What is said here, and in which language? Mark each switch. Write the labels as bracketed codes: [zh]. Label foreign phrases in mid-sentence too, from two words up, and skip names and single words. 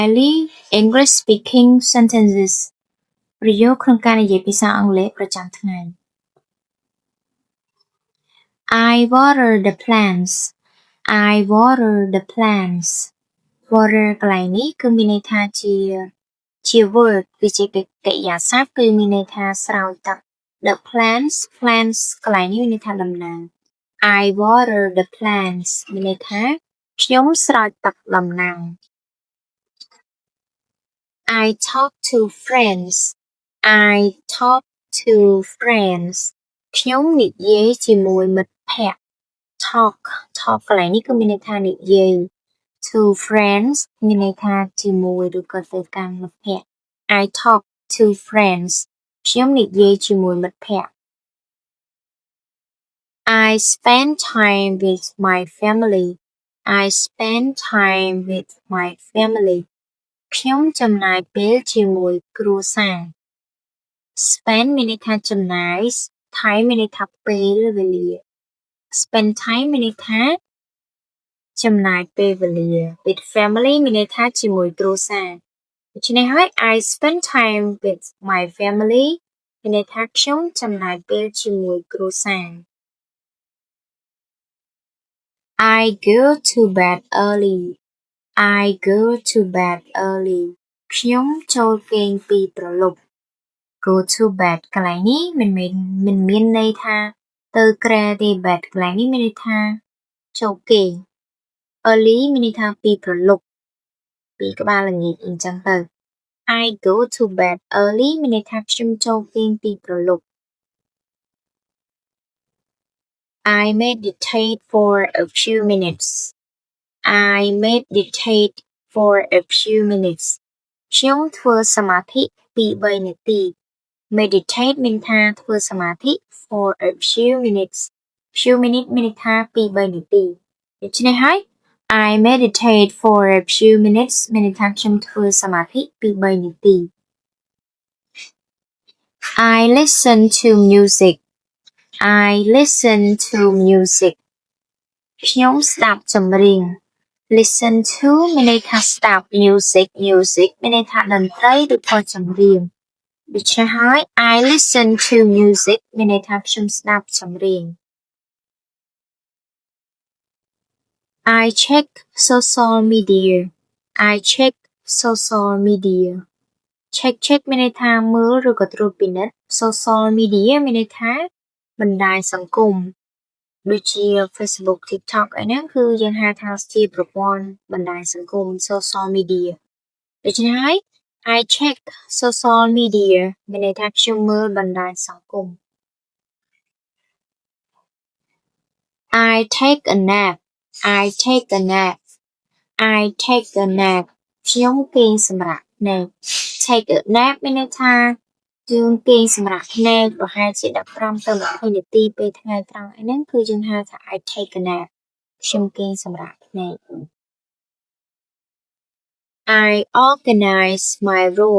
[en] Daily English speaking sentences [km] ប្រយោគក្នុងការនិយាយភាសាអង់គ្លេសប្រចាំថ្ងៃ [en] I water the plants. I water the plants. [km] Water កន្លែងនេះគឺមានន័យថាជា verb គឺជាកិរិយាសព្ទគឺមានន័យថាស្រោចទឹក [en] The plants [km] កន្លែងនេះមានន័យថាដំណាំ [en] I water the plants [km] មានន័យថាខ្ញុំស្រោចទឹកដំណាំ [en] I talk to friends. I talk to friends. [km] ខ្ញុំនិយាយជាមួយមិត្តភក្តិ talk កន្លែងនេះគឺមានន័យថានិយាយ [en] to friends [km] មានន័យថាជាមួយឬក៏ទៅកាន់មិត្តភក្តិ [en] I talk to friends [km] ខ្ញុំនិយាយជាមួយមិត្តភក្តិ [en] I spend time with my family. I spend time with my family. [km] ខ្ញុំចំណាយពេលជាមួយគ្រួសារ Spend មានន័យថាចំណាយ Time មានន័យថាពេលវេលា [en] Spend time [km] មានន័យថាចំណាយពេលវេលា [en] With family [km] មានន័យថាជាមួយគ្រួសារដូច្នេះហើយ [en] I spend time with my family [km] មានន័យថាខ្ញុំចំណាយពេលជាមួយគ្រួសារ [en] I go to bed early. I go to bed early. [km] ខ្ញុំចូលគេងពីព្រលប់ [en] Go to bed [km] កន្លែងនេះមិនមានន័យថាទៅក្រែទេ bed កន្លែងនេះមានន័យថាចូលគេង Early មានន័យថាពីព្រលប់ពីក្បាលល្ងាចអញ្ចឹងទៅ [en] I go to bed early [km] មានន័យថាខ្ញុំចូលគេងពីព្រលប់ [en] I meditate for a few minutes. I meditate for a few minutes. [km] ខ្ញុំធ្វើសមាធិពី3នាទី Meditate មានថាធ្វើសមាធិ [en] for a few minutes. Few minutes [km] មានន័យថាពី3នាទីដូច្នេះហើយ [en] I meditate for a few minutes [km] មានន័យថាខ្ញុំធ្វើសមាធិពី3នាទី [en] I listen to music. I listen to music. [km] ខ្ញុំស្ដាប់ចម្រៀង [en] Listen to [km] មានន័យថាស្ដាប់ Music មានន័យថាតន្ត្រីឬក៏ចម្រៀងដូច្នេះហើយ [en] I listen to music [km] មានន័យថាខ្ញុំស្ដាប់ចម្រៀង [en] I check social media. I check social media. [km] Check មានន័យថាមើលឬក៏ត្រួតពិនិត្យ [en] Social media [km] មានន័យថាបណ្ដាញសង្គមដូចជា Facebook TikTok អីហ្នឹងគឺយើងហៅថាជាប្រព័ន្ធបណ្ដាញសង្គម [en] Social media [km] ដូច្នេះហើយ [en] I check social media [km] មានន័យថាខ្ញុំមើលបណ្ដាញសង្គម [en] I take a nap. I take a nap. I take a nap. [km] ខ្ញុំគេងសម្រាកភ្នែក [en] Take a nap [km] មានន័យថាយើងគេងសម្រាកភ្នែកប្រហែលជា15ទៅ20នាទីពេលថ្ងៃត្រង់អីហ្នឹងគឺយើងហៅថា [en] I take a nap [km] ខ្ញុំគេងសម្រាកភ្នែក [en] I organize my room.